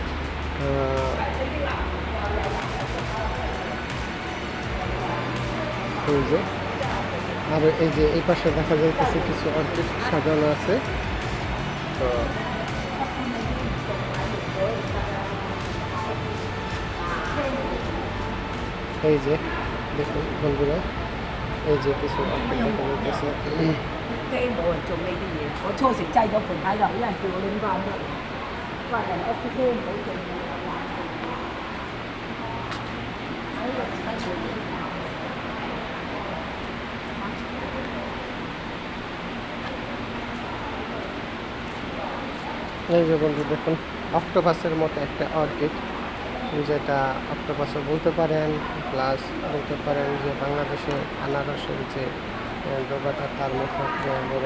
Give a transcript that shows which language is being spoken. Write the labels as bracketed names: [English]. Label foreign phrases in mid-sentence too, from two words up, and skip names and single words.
[Bangla] এই যে আর এই যে এই পাশে দেখা যাইতেছে কিছু অর্কিড সাজানো আছে। তো এই যে দেখুন বন্ধুরা, এই যে কিছু অর্কিড দেখা যাইতেছে। [Cantonese] 即係冇人做呢啲嘢，我初時擠咗盤喺度，有人叫我拎翻去，話人屋企都唔好做嘢。 [Bangla] এই যে বন্ধু দেখুন, অক্টোপাসের মতো একটা অর্কিড, যেটা অক্টোপাসও বলতে পারেন, প্লাস বলতে পারেন যে বাংলাদেশে আনারসের যে ডোবাটা তার মতো বলে।